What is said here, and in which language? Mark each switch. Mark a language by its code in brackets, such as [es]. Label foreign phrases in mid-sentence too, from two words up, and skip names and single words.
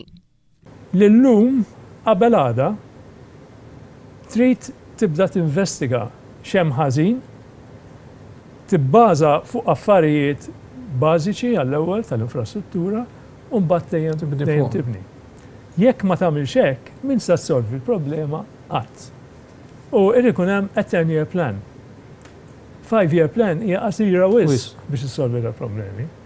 [mt] Lillum qabel għada trid tibda tinvestiga x'hemm ħażin, tibbaża fuq affarijiet bażiċi għall-ewwel tal-infrastruttura u mbagħad dejjem tibni. Jekk ma tagħmilx hekk, min se ssolvi l-problema qatt. U irid ikun hemm [en] a 10-year plan. 5-year plan [mt] hija qasira wisq biex issolvi l-problemi.